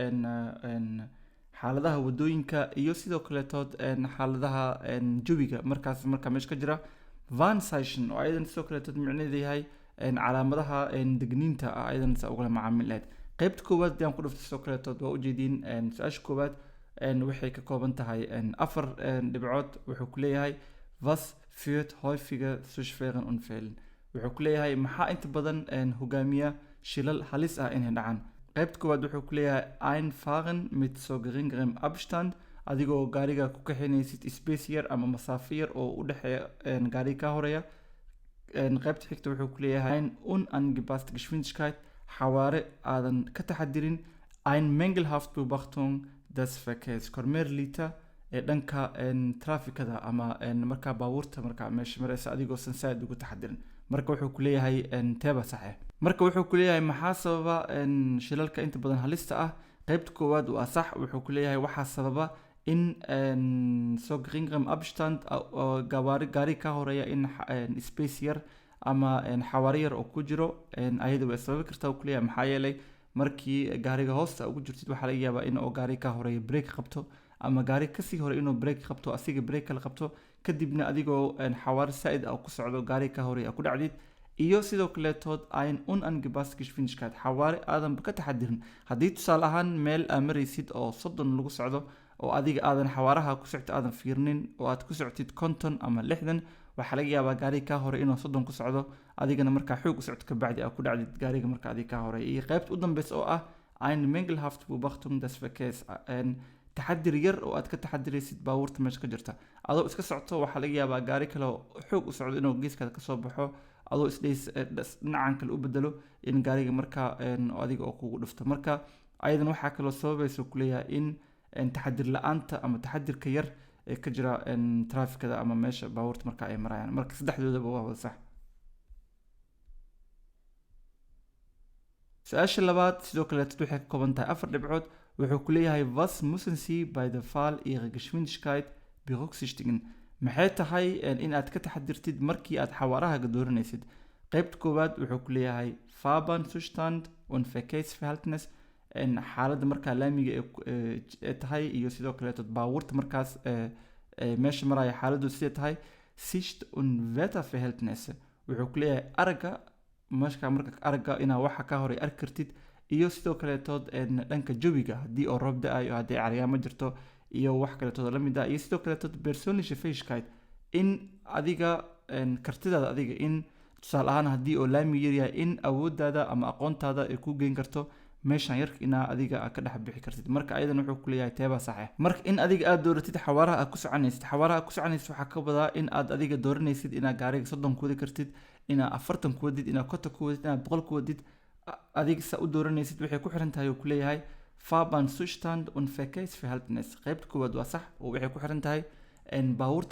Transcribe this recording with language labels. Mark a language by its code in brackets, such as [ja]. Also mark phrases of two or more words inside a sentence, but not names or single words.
[so] xaaladaha wadooyinka iyo sidoo kale tood xaaladaha jawiga markaas marka meesha ka jira Warnzeichen oo ayadan sidoo kale tood micnaheedu yahay calaamadaha digniinta ayadan sa ugula macaamili lahayd qaybta koowaad ayaan ku dhuftay sidoo kale tood waa ujeediin su-aasha koowaad waxay ka kooban tahay 4 dhibcood wuxuu ku leeyahay [de] was führt häufiger zu schweren Unfällen [so] wuxuu ku leeyahay maxaa inta badan hogaamiya shilal halis ah inay dhacaan qaybta koowaad wuxuu ku leeyahay [de] einfahren mit so geringerem Abstand [so] adigoo gaariga ku kaxinaysid space yar ama masaafo yar oo u dhexeeya gaariga ka horeeya qaybta xigta wuxuu ku leeyahay [de] unangepasste Geschwindigkeit [so] xawaare aadan ka taxadirin [de] ein mangelhaft Beobachtung des Verkehrs [so] kormeer liita ee dhanka trafikada ama markaa baabuurta markaa meesha maraysa adigoo san saaid ugu taxadirin marka wuxuu ku leeyahay teeba saxe marka wuxuu ku leeyahay maxaa sababa shilalka inta badan halista ah qaybta koowaad waa sax wuxuu ku leeyahay waxaa sababa in [de] so geringerem Abstand [so] gaari ka horeeya in space yar ama xawaare yar oo ku jiro ayada way sababi kartaa uu ku leeyahay maxaa yeelay markii gaariga hoosta ugu jirtid waxaa laga yaabaa in oo gaari ka horeeya break qabto ama gaari kasii hore inuu break qabto asiga break kala qabto kadibna adigoo xawaare saaid ah ku socdo gaari ka horeeya ku dhacdid iyo sidoo kale tood [de] ein unangepasste Geschwindigkeit [so] xawaare aadan ka taxadirin haddii tusaale ahaan meel aa maraysid oo 30 lagu socdo oo adiga aadan xawaaraha ku socto aadan fiirnin oo aad ku socotid 50 ama 60 waxaa laga yaabaa gaariga ka hore inuu 30 ku socdo adigana markaa xoog u socdo ka bacdi aad ku dhacdid gaariga marka adiga ka hore iyo qaybta u dambeysa oo ah [de] ein mangelhaft Beobachtung des Verkehrs [so] taxadir yar oo aad ka taxadiraysid baabuurta meesha ka jirta adoo iska socto waxaa laga yaabaa gaari kale oo xoog u socdo inuu geeskaada kasoo baxo adoo isdhays dhinacan kale u bedelo in gaariga markaa adiga oo kugu dhufto marka ayadan waxaa kaloo sababaysa ku leeyahay in taxadir la-aanta ama taxadirka yar ee ka jira trafikada ama meesha baabuurta marka ay marayaan marka saddexdoodaba waa wada sax su-aasha labaad sidoo kale waxay ka kooban tahay 4 dhibcood wuxuu ku leeyahay [de] was müssen Sie bei der Wahl Ihrer Geschwindigkeit berücksichtigen [so] maxay tahay in aad ka taxadirtid markii aad xawaaraha dooranaysid qaybta koowaad wuxuu ku leeyahay [de] Fahrbahnzustand und Verkehrsverhältnis [so] xaaladda markaa laamiga ee tahay iyo sidoo kale baabuurta markaas meesha maraya xaaladdu sidee tahay [de] Sicht und Wetterverhältnis [so] wuxuu ku leeyahay aragga marka aragga inaa waxa ka hore arki kartid iyo sidoo kale tood dhanka jawiga haddii oo roob da-ayo haddii caryaamo jirto iyo wax kale tood la mid ah iyo sidoo kale tood [de] persönliche Fähigkeit [so] in adiga kartidaada adiga in tusaale ahaan haddii oo laami yar yahay in awooddaada ama aqoontaada ay ku geyn karto meeshan yarka inaa adiga ka dhex bixi kartid marka ayadan wuxuu ku leeyahay teeba saxe marka in adiga aad dooratid xawaaraha aad ku soconaysid waxaa ka badaa in aad adiga dooranaysid inaa gaariga 30 ku wadi kartid inaa 40 ku wadid inaa 50 ku wadid inaa 100 ku wadid adiga sa u dooranaysid waxay ku xiran tahay uu ku leeyahay [de] Fahrbahnzustand und Verkehrsverhältnis [so] qaybta koowaad waa sax oo waxay ku xiran tahay baabuurta